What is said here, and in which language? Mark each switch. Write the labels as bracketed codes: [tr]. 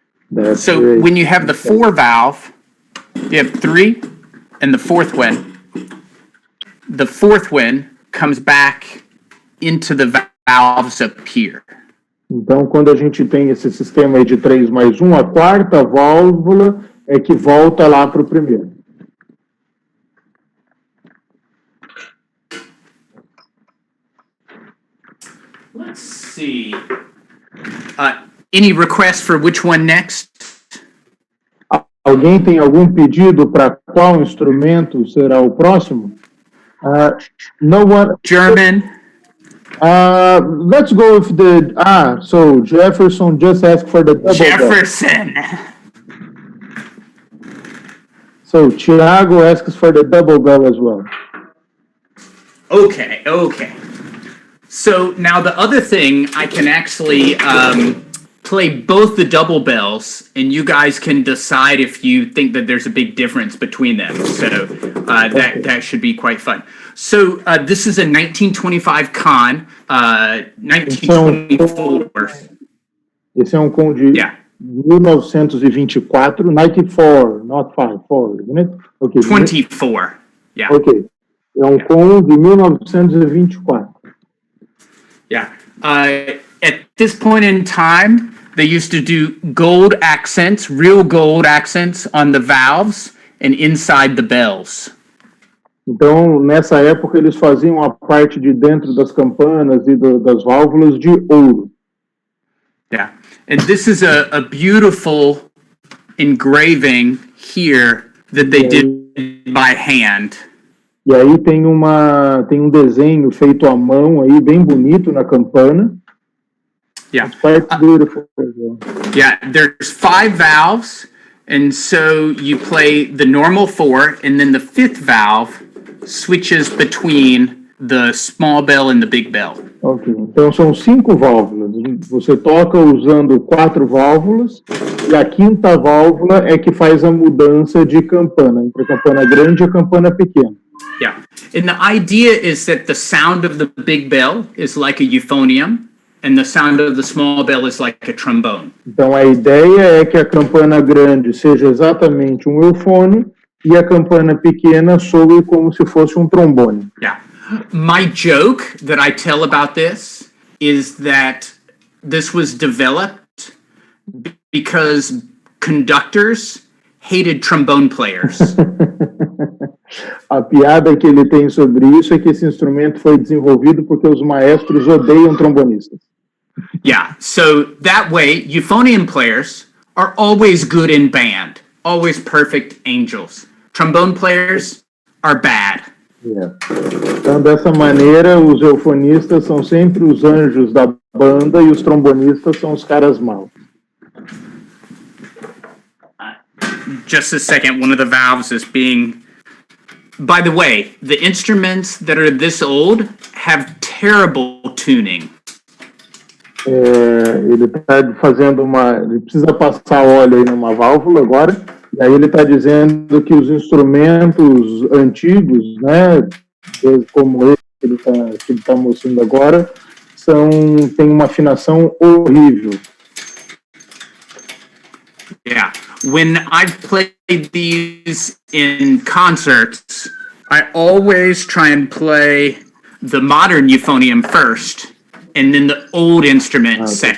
[en] That's so great. When you have the 4 valve, you have 3 and the 4th one. The 4th one comes back into the valves up here. [pt] Então, quando a gente tem esse sistema aí de 3 mais 1, a 4ª válvula é que volta lá para o 1º. [en] Let's see. Any requests for which one next? [pt] Alguém tem algum pedido para qual instrumento será o próximo? [en] No one. German. Let's go with the so Jefferson just asked for the double Jefferson. Bell. So Thiago asks for the double bell as well. Okay. So now the other thing I can actually play both the double bells, and you guys can decide if you think that there's a big difference between them. So that should be quite fun. So this is a 1925 con, 1924. [pt] Esse é um com de 1924, 94, [en] not 54, isn't it? Okay. 24, yeah. [pt] Okay. É um com de 1924. [en] Yeah. At this point in time, they used to do gold accents, real gold accents on the valves and inside the bells. [pt] Então, nessa época, eles faziam a parte de dentro das campanas e das válvulas de ouro. [en] Yeah. And this is a beautiful engraving here that they did by hand. [pt] E aí tem um desenho feito à mão aí, bem bonito na campana. [en] Yeah. It's quite beautiful. Yeah, there's 5 valves, and so you play the normal 4, and then the 5th valve switches between the small bell and the big bell. [pt] Ok, então são 5 válvulas. Você toca usando 4 válvulas, e a 5ª válvula é que faz a mudança de campana, entre a campana grande e a campana pequena. [en] Yeah, and the idea is that the sound of the big bell is like a euphonium, and the sound of the small bell is like a trombone. [pt] Então a ideia é que a campana grande seja exatamente um eufone e a campana pequena soe como se fosse um trombone. [en] Yeah. My joke that I tell about this is that this was developed because conductors hated trombone players. [pt] A piada que ele tem sobre isso é que esse instrumento foi desenvolvido porque os maestros odeiam trombonistas. [en] Yeah, so that way, euphonium players are always good in band, always perfect angels. Trombone players are bad. Yeah. [pt] Então, dessa maneira, os eufonistas são sempre os anjos da banda e os trombonistas são os caras maus. [en] Just a second, one of the valves is being... By the way, the instruments that are this old have terrible tuning. [pt] Ele está fazendo ele precisa passar óleo aí numa válvula agora, e aí ele está dizendo que os instrumentos antigos, né, como esse que ele está mostrando agora, tem uma afinação horrível. [en] Yeah, when I've played these in concerts, I always try and play the modern euphonium first, and then the old instrument second.